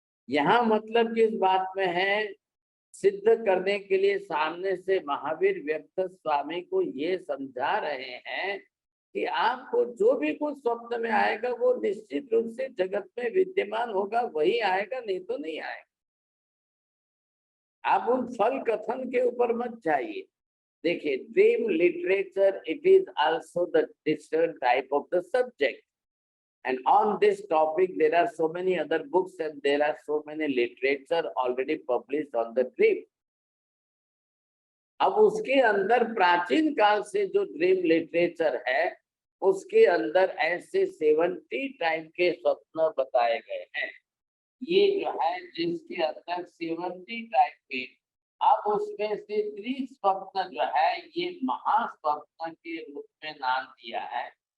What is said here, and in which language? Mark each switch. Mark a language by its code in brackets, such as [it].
[hi] यहाँ मतलब किस बात में है, सिद्ध करने के लिए सामने से महावीर व्यक्त स्वामी को ये समझा रहे हैं कि आपको जो भी कुछ स्वप्न में आएगा वो निश्चित रूप से जगत में विद्यमान होगा, वही आएगा, नहीं तो नहीं आएगा। आप उन फल कथन के ऊपर मत जाइए। [en] देखिए, dream literature it is also the different type of the subject, and on this topic there are so many other books and there are so many literature already published on the dream. [hi] अब उसके अंदर प्राचीन काल से जो dream literature है उसके अंदर ऐसे 70 टाइप के स्वप्न बताए गए हैं। ये जो है जिसके अंदर 70 टाइप के, अब उसमें से त्रिस्वप्न जो है ये महास्वप्न के रूप में नाम दिया है।